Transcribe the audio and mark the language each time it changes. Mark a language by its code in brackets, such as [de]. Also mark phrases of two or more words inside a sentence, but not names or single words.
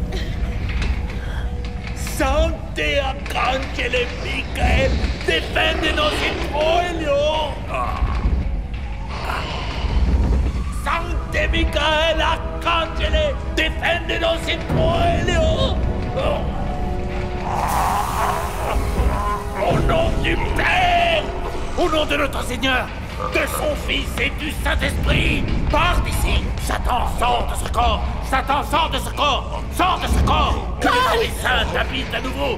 [la] Sancte Arcangele Michael! Defendenos in proelio! Sancte Michael Arcangele! Defendenos in proelio! [fr] Au nom du Père! Au nom de notre Seigneur! de son Fils et du Saint-Esprit. Pars d'ici. Satan, sors de ce corps. Satan, sors de ce corps. Sors de ce corps. Que l'Esprit Saint t'habite à nouveau.